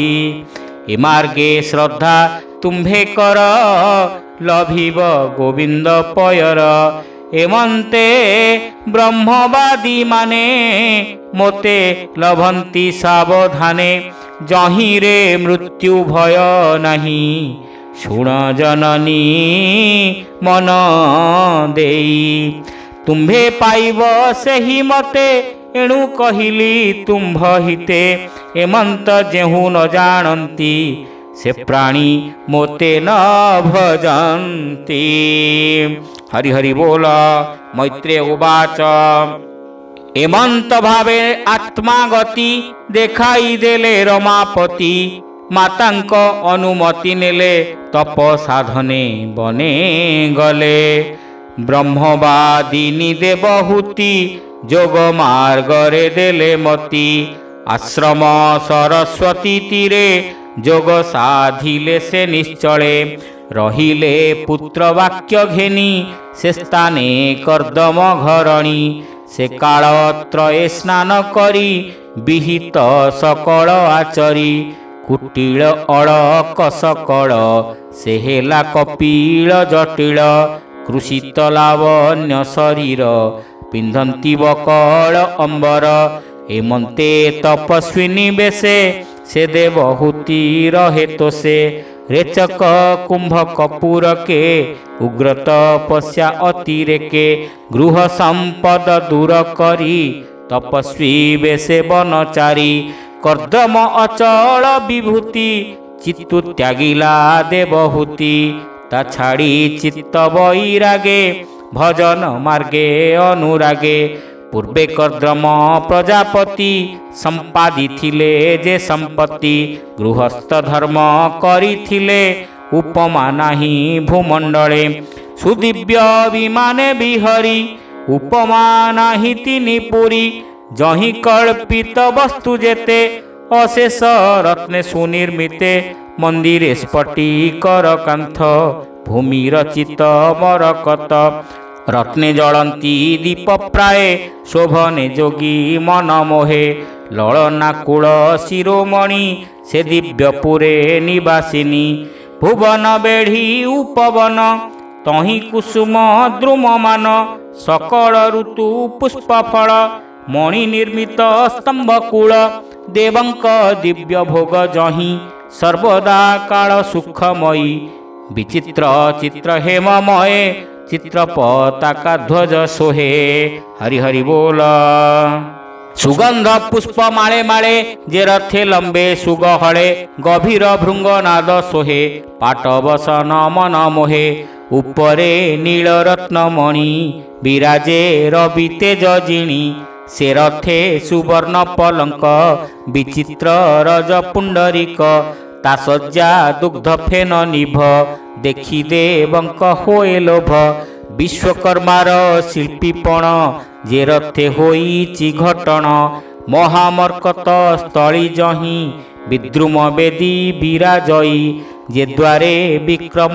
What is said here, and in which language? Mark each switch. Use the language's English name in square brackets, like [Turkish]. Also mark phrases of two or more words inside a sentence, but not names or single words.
[Odia] ଏ ମାର୍ଗେ ଶ୍ରଦ୍ଧା ତୁମ୍ଭେ କର ଲଭିବ ଗୋବିନ୍ଦ ପୟର। ଏମନ୍ତେ ବ୍ରହ୍ମବାଦୀ ମାନେ ମୋତେ ଲଭନ୍ତି ସାବଧାନେ। ଯହିରେ ମୃତ୍ୟୁ ଭୟ ନାହିଁ ଶୁଣ ଜନନୀ ମନ ଦେଇ। ତୁମ୍ଭେ ପାଇବ ସେହି ମତେ ଏଣୁ କହିଲି ତୁମ୍ଭ ହିତେ। ଏମନ୍ତ ଯେହୁ ନ ଜାଣନ୍ତି ସେ ପ୍ରାଣୀ ମୋତେ ନ ଭଜନ୍ତି। ହରି ହରି ବୋଲ। [Sanskrit] मैत्रेय उवाच [Odia] ଏମନ୍ତ ଭାବେ ଆତ୍ମା ଗତି ଦେଖାଇ ଦେଲେ ରମାପତି। ମାତାଙ୍କ ଅନୁମତି ନେଲେ ତପ ସାଧନେ ବନେ ଗଲେ। ବ୍ରହ୍ମବାଦିନୀ ଦେବହୂତି ଯୋଗ ମାର୍ଗରେ ଦେଲେ ମତି। ଆଶ୍ରମ ସରସ୍ୱତୀ ତୀରେ ଯୋଗ ସାଧିଲେ ସେ ନିଶ୍ଚଳେ। ରହିଲେ ପୁତ୍ର ବାକ୍ୟ ଘେନି ସେ ସ୍ଥାନେ କର୍ଦ୍ଦମ ଘରଣୀ। ସେ କାଳତ୍ରୟେ ସ୍ନାନ କରି ବିହିତ ସକଳ ଆଚରି। କୁଟିଳ ଅଡ଼କ ସକଳ ସେ ହେଲା କପିଳ ଜଟିଳ। କୃଷିତ ଲାବଣ୍ୟ ଶରୀର ପିନ୍ଧନ୍ତି ବକଳ ଅମ୍ବର। ଏମନ୍ତେ ତପସ୍ୱିନୀ ବେଶେ ସେ ଦେବହୂତି ରହେ ତୋ ସେ। ରେଚକ କୁମ୍ଭ କପୂର କେ ଉଗ୍ର ତପସ୍ୟା ଅତିରେକେ। ଗୃହ ସମ୍ପଦ ଦୂର କରି ତପସ୍ୱୀ ବେଶେ ବନଚାରୀ। କର୍ଦ୍ଦମ ଅଚଳ ବିଭୂତି ଚିତ୍ତୁ ତ୍ୟାଗିଲା ଦେବହୂତି। ତା ଛାଡ଼ି ଚିତ୍ତ ବୈରାଗେ ଭଜନ ମାର୍ଗେ ଅନୁରାଗେ। ପୂର୍ବେ କର୍ଦ୍ଦମ ପ୍ରଜାପତି ସମ୍ପାଦିଥିଲେ ଯେ ସମ୍ପତ୍ତି। ଗୃହସ୍ଥ ଧର୍ମ କରିଥିଲେ ଉପମା ନାହି ଭୂମଣ୍ଡଳେ। ସୁଦିବ୍ୟ ବିମାନେ ବିହରି ଉପମା ନାହି ତିନି ପୁରୀ। ଯହି କଳ୍ପିତ ବସ୍ତୁ ଯେତେ ଅଶେଷ ରତ୍ନେ ସୁନିର୍ମିତେ। ମନ୍ଦିରେ ସ୍ଫଟିକର କାନ୍ଥ ଭୂମି ରଚିତ ମରକତ। ରତ୍ନେ ଜଳନ୍ତି ଦୀପ ପ୍ରାୟ ଶୋଭନେ ଯୋଗୀ ମନ ମୋହେ। ଲଳନାକୁଳ ଶିରୋମଣି ସେ ଦିବ୍ୟପୁରେ ନିବାସିନୀ। ଭୁବନ ବେଢ଼ି ଉପବନ ତହି କୁସୁମ ଦ୍ରୁମମାନ। ସକଳ ଋତୁ ପୁଷ୍ପ ଫଳ ମଣି ନିର୍ମିତ ସ୍ତମ୍ଭକୂଳ। ଦେବଙ୍କ ଦିବ୍ୟ ଭୋଗ ଯହି ସର୍ବଦା କାଳ ସୁଖମୟୀ। ବିଚିତ୍ର ଚିତ୍ର ହେମମୟ ଚିତ୍ର ପତାକା ଧ୍ୱଜ ସୋହେ। ହରି ହରି ବୋଲ। ସୁଗନ୍ଧ ପୁଷ୍ପ ମାଳେ ମାଳେ ଯେ ରଥେ ଲମ୍ବେ ସୁଗହଳେ। ଗଭୀର ଭୃଙ୍ଗନାଦ ସୋହେ ପାଟବସନ ମନ ମୋହେ। ଉପରେ ନୀଳ ରତ୍ନମଣି ବିରାଜେ ରବି ତେଜ ଜିଣି। ସେ ରଥେ ସୁବର୍ଣ୍ଣ ପଲଙ୍କ ବିଚିତ୍ର ରଜ ପୁଣ୍ଡରିକ ତା ଶଯ୍ୟା ଦୁଗ୍ଧ ଫେନ ନିଭ ଦେଖି ଦେବଙ୍କ ହୋଏ ଲୋଭ ବିଶ୍ୱକର୍ମାର ଶିଳ୍ପୀପଣ ଯେ ରଥେ ହୋଇଛି ଘଟଣ ମହାମର୍କତ ସ୍ଥଳୀ ଜହିଁ ବିଦ୍ରୁମ ବେଦୀ ବିରାଜଇ ଯେ ଦ୍ୱାରେ ବିକ୍ରମ